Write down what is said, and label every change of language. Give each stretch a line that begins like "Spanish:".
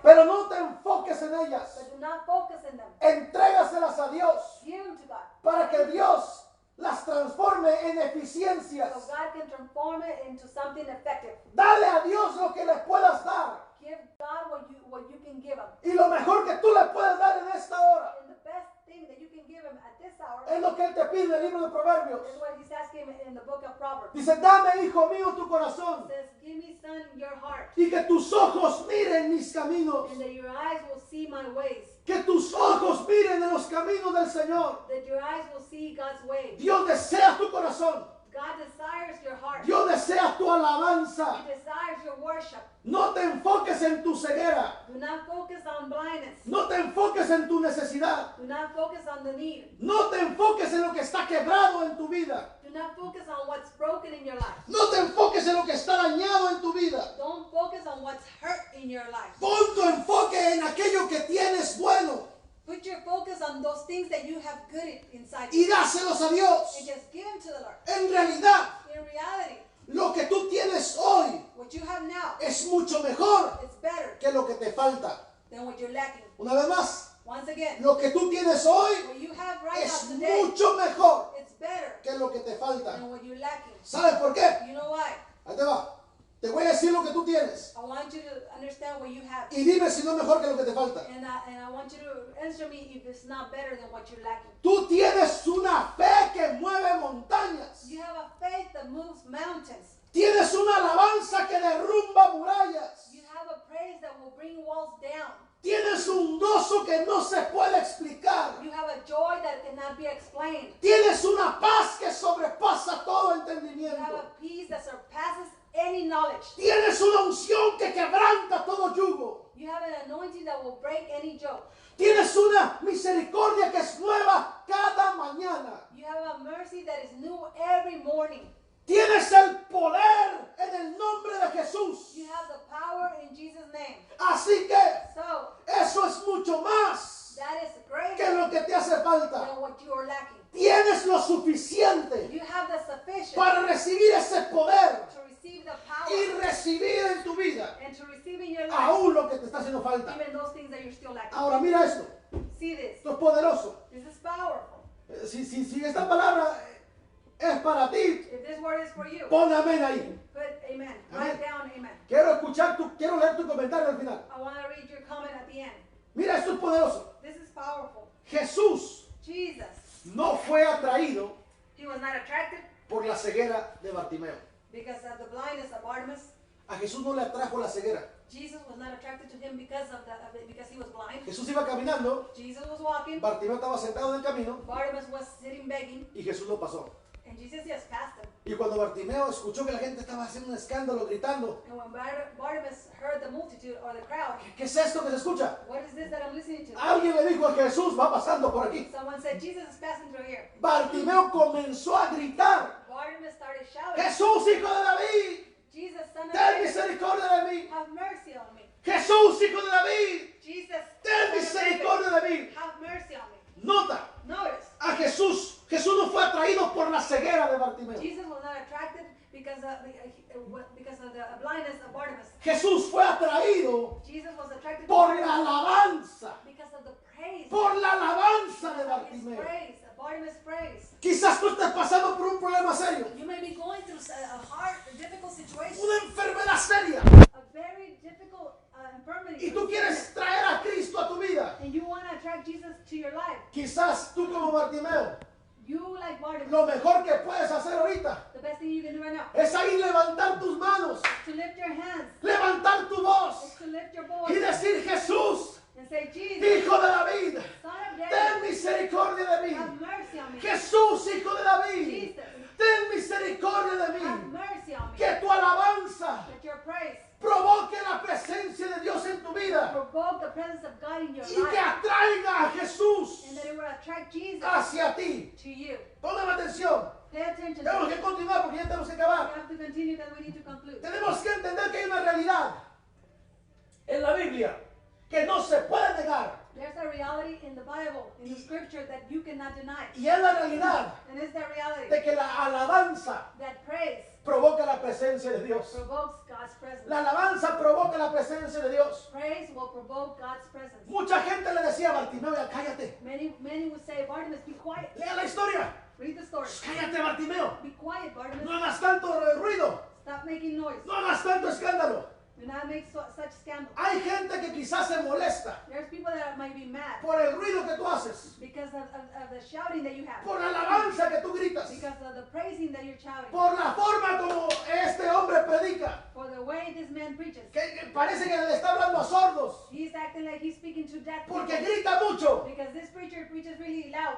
Spanish: pero no te enfoques en ellas.
English: but do not focus in them.
Spanish: Entrégaselas a Dios
English: Give them to God.
Spanish: para que Dios las transforme en
English: So
Spanish: eficiencias.
English: God can transform it into something effective.
Spanish: Dale a Dios lo que le puedas dar.
English: Give God what you can give him.
Spanish: Y lo mejor que tú le puedes dar en esta hora
English: And the best thing that you can give him at this this hour
Spanish: Es lo que Él te pide en el libro de Proverbios.
English: is what he's asking in the book of Proverbs.
Spanish: Dice, dame, hijo mío, tu corazón,
English: It says, give me, son, your heart,
Spanish: y que tus ojos miren mis caminos.
English: and that your eyes will see my ways,
Spanish: Que tus ojos miren en los caminos del Señor.
English: that your eyes will see God's ways.
Spanish: Dios desea tu corazón.
English: God desires your heart.
Spanish: Dios desea tu alabanza.
English: He desires your worship.
Spanish: No te enfoques en tu ceguera.
English: Do not focus on blindness.
Spanish: No te enfoques en tu necesidad.
English: Do not focus on the need.
Spanish: No te enfoques en lo que está quebrado en tu vida.
English: Do not focus on what's broken in your life.
Spanish: No te enfoques en lo que está dañado en tu vida.
English: Don't focus on what's hurt in your life.
Spanish: Pon tu enfoque en aquello que tienes bueno
English: Put your focus on those things that you have good inside
Spanish: y
English: you,
Spanish: dáselos a Dios.
English: and just give them to the Lord.
Spanish: En realidad,
English: In reality,
Spanish: lo que tú tienes hoy
English: what you have now
Spanish: es mucho mejor
English: is better
Spanish: que lo que te falta.
English: than what you're lacking.
Spanish: Una vez más,
English: Once again,
Spanish: lo que tú tienes hoy
English: what you have right
Spanish: es
English: now today,
Spanish: mucho mejor
English: it's better
Spanish: que lo que te falta.
English: than what you're lacking.
Spanish: ¿Sabes por qué?
English: You know why?
Spanish: Ahí te va. Te voy a decir lo que tú tienes
English: I want you to understand what you have.
Spanish: y dime si no es mejor que lo que te falta.
English: And I want you to answer me if it's not better than what you're lacking.
Spanish: Tú tienes una fe que mueve montañas.
English: You have a faith that moves mountains.
Spanish: Tienes una alabanza que derrumba murallas.
English: You have a praise that will bring walls down.
Spanish: Tienes un gozo que no se puede explicar.
English: You have a joy that cannot be explained.
Spanish: Tienes una paz que sobrepasa todo
English: You have
Spanish: entendimiento.
English: a peace that surpasses any knowledge.
Spanish: Tienes una unción que quebranta todo yugo.
English: You have an anointing that will break any yoke.
Spanish: Tienes una misericordia que es nueva cada mañana.
English: You have a mercy that is new every morning.
Spanish: Tienes el poder en el nombre de Jesús.
English: You have the power in Jesus' name.
Spanish: Así que
English: So,
Spanish: eso es mucho más
English: that is
Spanish: que
English: greater
Spanish: lo que te hace falta.
English: than what you are lacking.
Spanish: Tienes lo suficiente
English: You have the sufficient
Spanish: para recibir ese poder
English: to receive the power
Spanish: y recibir en tu vida
English: and to receive in your life
Spanish: aún lo que te está haciendo falta.
English: even those things that you're still lacking.
Spanish: Ahora mira esto.
English: See this.
Spanish: Esto es poderoso.
English: This is powerful.
Spanish: Si esta palabra es para ti,
English: If this word is for you,
Spanish: pon amén ahí.
English: put amen. Amen. Write down amen.
Spanish: Quiero leer tu comentario al final.
English: I want to read your comment at the end.
Spanish: Mira, esto es poderoso.
English: This is powerful.
Spanish: Jesús
English: Jesus,
Spanish: no fue atraído
English: he was not attracted
Spanish: por la ceguera de Bartimeo.
English: because of the blindness of Bartimaeus.
Spanish: A Jesús no le atrajo la ceguera.
English: Jesus was not attracted to him because because he was blind.
Spanish: Jesús iba caminando,
English: Jesus was walking.
Spanish: Bartimeo estaba sentado en el camino
English: Bartimaeus was sitting begging,
Spanish: y Jesús lo pasó.
English: and Jesus just passed him.
Spanish: Y cuando Bartimeo escuchó que la gente estaba haciendo un escándalo, gritando,
English: And when Bartimaeus heard the multitude or the crowd,
Spanish: ¿qué es esto que se escucha?
English: what is this that I'm listening to?
Spanish: Alguien le dijo a Jesús, va pasando por aquí.
English: Someone said, Jesus is passing through here.
Spanish: Bartimeo comenzó a gritar,
English: Bartimaeus started shouting,
Spanish: Jesús, hijo de David,
English: Jesus, son of
Spanish: ten
English: David,
Spanish: misericordia de mí.
English: have mercy on me.
Spanish: Jesús, hijo de David,
English: Jesus,
Spanish: ten
English: son of David,
Spanish: misericordia de mí.
English: have mercy on me.
Spanish: Nota,
English: Notice,
Spanish: a Jesús no fue atraído por la ceguera de Bartimeo.
English: Jesus was not attracted because of the blindness of Bartimaeus.
Spanish: Jesús fue atraído
English: Jesus was attracted
Spanish: por
English: to
Spanish: la alabanza,
English: because of the praise.
Spanish: por la alabanza de
English: of his
Spanish: Bartimeo.
English: praise, Bartimaeus' praise.
Spanish: Quizás tú estés pasando por un problema serio,
English: You may be going through a hard, difficult situation,
Spanish: una enfermedad seria,
English: a very difficult infirmity,
Spanish: y tú quieres traer a Cristo a tu vida.
English: and you want to attract Jesus to your life.
Spanish: Quizás tú como Bartimeo,
English: You, like Bartimaeus,
Spanish: lo mejor que puedes hacer ahorita
English: the best thing you can do right now
Spanish: es ahí levantar tus manos,
English: to lift your hands,
Spanish: levantar tu
English: is
Spanish: voz
English: to lift your
Spanish: y
English: voice
Spanish: decir, Jesús,
English: and say, Jesus,
Spanish: hijo de David,
English: son of
Spanish: ten
English: David,
Spanish: misericordia de mí.
English: have mercy on me.
Spanish: Jesús, hijo de David,
English: Jesus,
Spanish: ten misericordia de
English: have
Spanish: mí.
English: mercy on me.
Spanish: Que tu alabanza
English: That your praise
Spanish: provoque la presencia de Dios en tu vida
English: provoke the presence of God in your
Spanish: y que
English: life,
Spanish: atraiga a Jesús
English: and that it will attract Jesus
Spanish: hacia ti.
English: to you.
Spanish: Póngame atención.
English: Pay attention to
Spanish: Tenemos
English: me.
Spanish: que continuar porque ya tenemos que
English: We
Spanish: acabar.
English: have to continue that we need to conclude.
Spanish: Tenemos que entender que hay una realidad en la Biblia que no se puede negar.
English: There's a reality in the Bible, in the scripture, that you cannot deny.
Spanish: Y es la realidad
English: And it's that reality
Spanish: de que la alabanza
English: that praise
Spanish: provoca la presencia de Dios.
English: provokes God's presence.
Spanish: La alabanza provoca la presencia de Dios.
English: Praise will provoke God's presence.
Spanish: Mucha gente le decía a Bartimeo, "Ya cállate.
English: Many would say, Bartimaeus, be quiet.
Spanish: Lea la historia.
English: Read the story.
Spanish: Cállate, Bartimeo.
English: Be quiet,
Spanish: No
English: Bartimaeus.
Spanish: hagas tanto ruido.
English: Stop making noise.
Spanish: No hagas tanto escándalo.
English: Do not make such scandal.
Spanish: Hay gente que quizás se molesta
English: There's people that might be mad
Spanish: por el ruido que tú haces,
English: because of the shouting that you have,
Spanish: por la alabanza que tú gritas,
English: because of the praising that you're shouting,
Spanish: por la forma como este hombre predica,
English: for the way this man preaches.
Spanish: que parece que le está hablando a sordos,
English: He's acting like he's speaking to deaf
Spanish: porque
English: people
Spanish: grita mucho.
English: because this preacher preaches really loud.